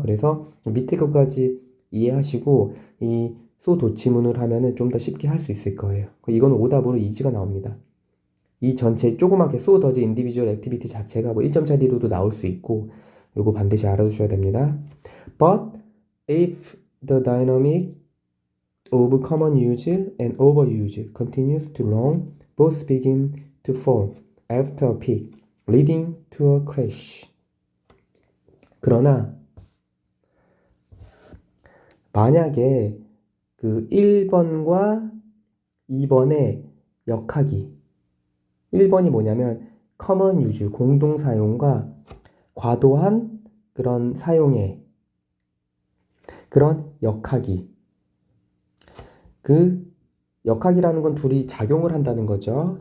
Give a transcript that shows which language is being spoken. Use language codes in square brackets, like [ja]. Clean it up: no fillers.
[ko] 그래서 밑에 것까지 이해하시고 이 so 도치문을 하면은 좀 더 쉽게 할 수 있을 거예요. 이거는 오답으로 is가 나옵니다. 이 전체 조그맣게 [en] so does individual activity [ko] 자체가 뭐 1점짜리로도 나올 수 있고 요거 반드시 알아두셔야 됩니다. [en] But if the dynamic of common use and overuse continues too long, both begin to fall after a peak, leading to a crash. [ko] 그러나 만약에 그 1번과 2번의 역학이 1번이 뭐냐면 common use, 공동 사용과 과도한 그런 사용의 그런 역학이 그 역학이라는 건 둘이 작용을 한다는 거죠.